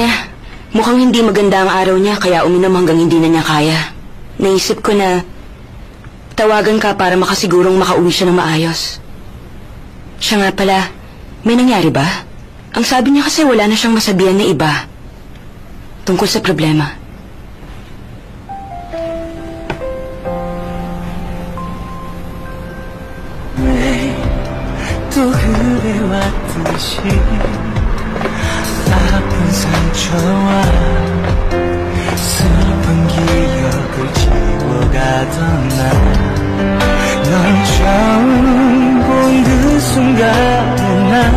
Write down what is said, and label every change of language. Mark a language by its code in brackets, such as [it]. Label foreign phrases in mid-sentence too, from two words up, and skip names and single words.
[tl] Mukhang hindi maganda ang araw niya kaya uminom hanggang hindi na niya kaya. Naisip ko na tawagan ka para makasigurong makauwi siya ng maayos. Siya nga pala, may nangyari ba? Ang sabi niya kasi wala na siyang masabihan na iba tungkol sa problema. [ko] 또 그래왔듯이 아픈 상처와 슬픈 기억을 지워가던 날 널 처음 본 그 순간에 난